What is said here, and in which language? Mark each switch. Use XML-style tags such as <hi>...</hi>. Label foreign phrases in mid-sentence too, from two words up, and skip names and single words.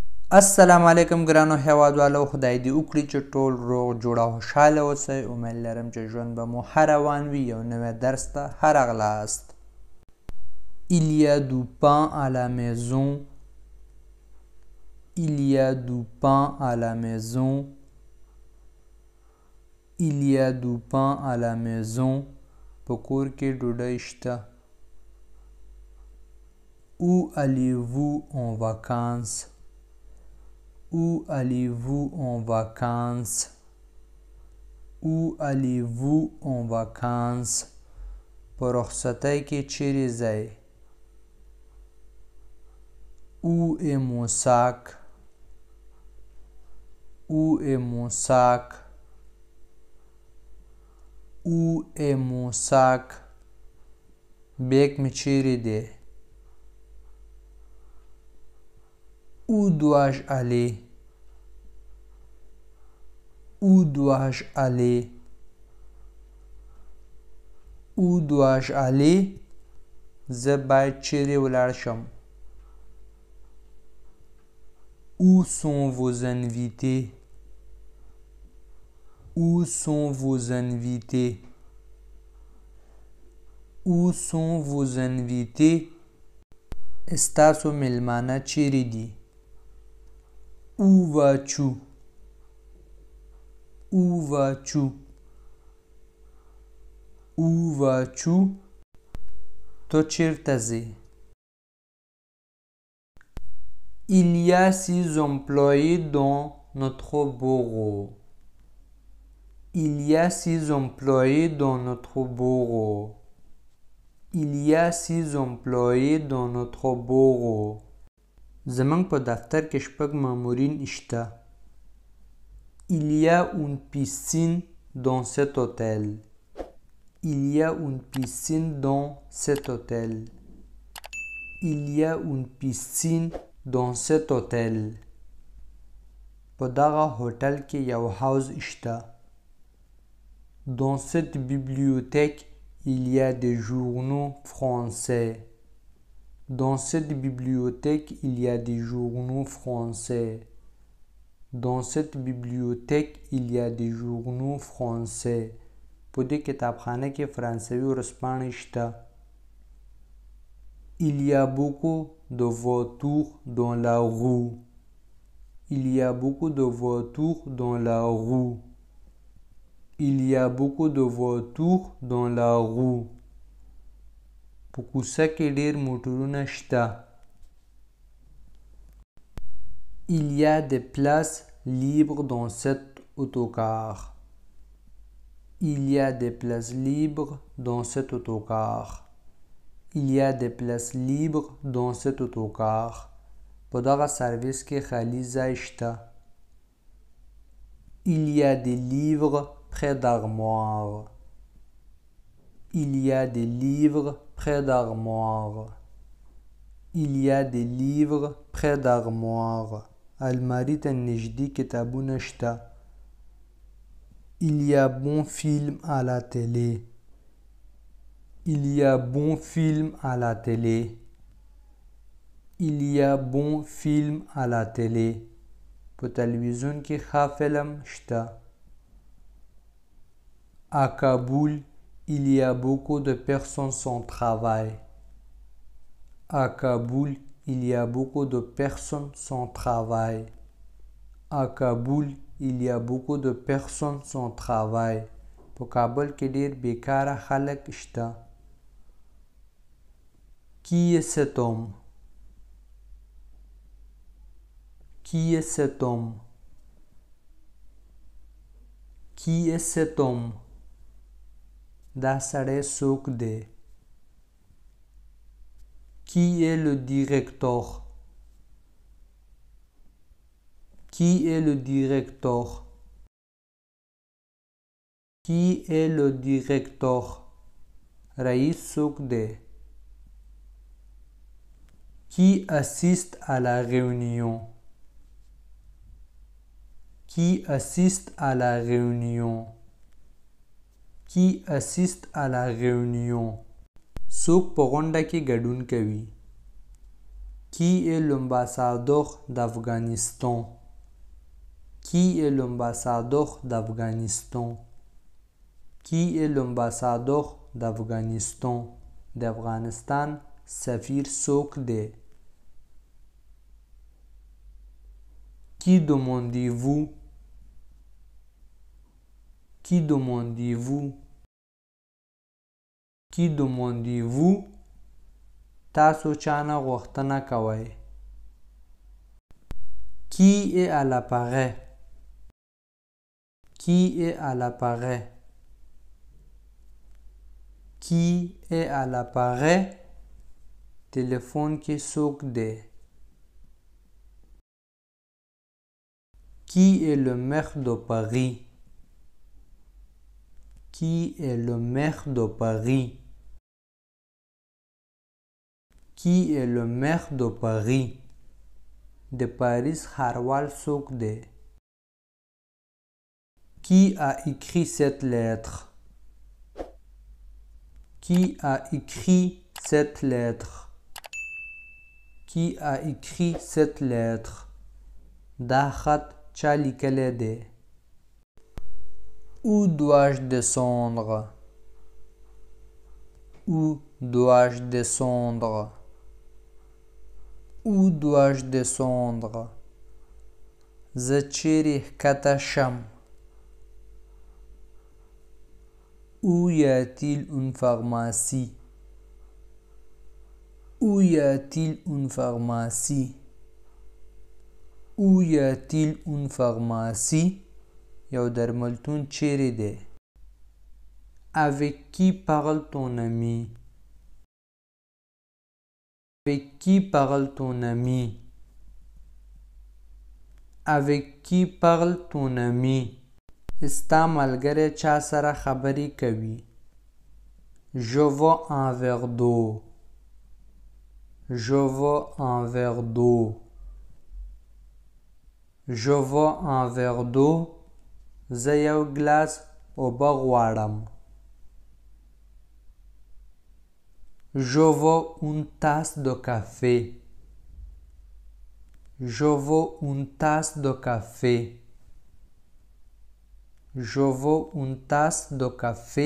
<ps>السلام علیکم ګرانو هیوادوالو، خدای دې وکړي چې ټول روغ جوړ او خوشحاله اوسئ. امید لرم چې ژوند به مو ښه روان وي. یو نوی درس ته ښه راغلاست.</ps> <fr>Il y a du pain à la maison. Il y a du pain à la maison. Il y a du pain à la maison.</fr> <ps>په کور کې ډوډۍ شته.</ps> <fr>Où allez-vous en vacances? Où allez-vous en vacances? Où allez-vous en vacances?</fr> <ps>په رخصتۍ کې چیرې ځئ؟</ps> <fr>Où est mon sac? Où est mon sac? Où est mon sac?</fr> <ps>بیگ مې چیرې دی؟</ps> <fr>Où dois-je aller? Où dois-je aller? Où dois-je aller?</fr> <ps>زه باید چیرې ولاړ شم؟</ps> <fr>Où sont vos invités? Où sont vos invités? Où sont vos invités?</fr> <ps>ستاسو میلمانه چیرې دي؟</ps> <fr>Où vas-tu? Où vas-tu? Où vas-tu?</fr> <ps>تو چیرته ځې؟</ps> <fr>Il y a 6 employés dans notre bureau. Il y a 6 employés dans notre bureau. Il y a 6 employés dans notre bureau.</fr> <ps>زمونږ په دفتر کې 6 مامورین شته.</ps> <fr>Il y a une piscine dans cet hôtel. Il y a une piscine dans cet hôtel. Il y a une piscine dans cet hôtel.</fr> <ps>په دغه هوټل کې یو حوض شته.</ps> <fr>Dans cette bibliothèque, il y a des journaux français. Dans cette bibliothèque, il y a des journaux français. Dans cette bibliothèque, il y a des journaux français.</fr> <ps>په دې کتابخانه کې فرانسوي ورځپاڼې شته.</ps> <fr>Il y a beaucoup de voitures dans la rue. Il y a beaucoup de voitures dans la rue. Il y a beaucoup de voitures dans la rue.</fr> <ps>په کوڅه کې ډېر موټرونه شته.</ps> <fr>Il y a des places libres dans cet autocar. Il y a des places libres dans cet autocar. Il y a des places libres dans cet autocar.</fr> <ps>په دغه سرویس کې خالي ځای شته.</ps> <fr>Il y a des livres près d'armoire. Il y a des livres près d'armoire. Il y a des livres près d'armoire.</fr> <ps>الماري ته نږدې کتابونه شته.</ps> <fr>Il y a bon film à la télé. Il y a bon film à la télé. Il y a bon film à la télé.</fr> <ps>په تلویزیون کې ښه فلم شته.</ps> <fr>À Kaboul, il y a beaucoup de personnes sans travail. À Kaboul, il y a beaucoup de personnes sans travail. À Kaboul, il y a beaucoup de personnes sans travail.</fr> <ps>په کابل کې ډېر بیکاره خلک شته.</ps> <fr>Qui est cet homme? Qui est cet homme? Qui est cet homme?</fr> <ps>دا سړی څوک دی؟</ps> <fr>Qui est le directeur? Qui est le directeur? Qui est le directeur?</fr> <ps>رئیس څوک دی؟</ps> <fr>Qui assiste à la réunion? Qui assiste à la réunion? Qui assiste à la réunion?</fr> <ps>څوک په غونډه کې ګډون کوي؟</ps> <fr>Qui est l'ambassadeur d'Afghanistan? Qui est l'ambassadeur d'Afghanistan? Qui est l'ambassadeur d'Afghanistan?</fr> <ps>d'Afghanistan سفیر څوک دی؟</ps> <fr>Qui demandez-vous? Qui demandez-vous? Qui demandez-vous?</fr> <ps>تاسو چانه غوښتنه کوئ؟</ps> <fr>Qui est à l'appareil? Qui est à l'appareil? Qui est à l'appareil?</fr> <ps>téléphone کې څوک دی؟</ps> <fr>Qui est le maire de Paris? Qui est le maire de Paris? Qui est le maire de Paris?</fr> <ps>de Paris ښاروال څوک دی؟</ps> <fr>Qui a écrit cette lettre? Qui a écrit cette lettre? Qui a écrit cette lettre?</fr> <ps>دا خط چا لیکلی دی؟</ps> <fr>Où dois-je descendre? Où dois-je descendre? Où dois-je descendre?</fr> <ps>زه چیرې ښکته شم؟</ps> <fr>Où y a-t-il une pharmacie? Où y a-t-il une pharmacie? Où y a-t-il une pharmacie?</fr> <ps>یو درملتون چیرې دی؟</ps> <fr>Avec qui parle ton ami? Avec qui parle ton ami? Avec qui parle ton ami?</fr> <ps>ستا ملګری چا سره خبرې کوي؟</ps> <fr>Je veux un verre d'eau. Je veux un verre d'eau. Je veux un verre d'eau.</fr> <ps>زه یو ګلاس اوبه غواړم.</ps> <fr>Je veux une tasse de café. Je veux une tasse de café. Je veux une tasse de café.</fr>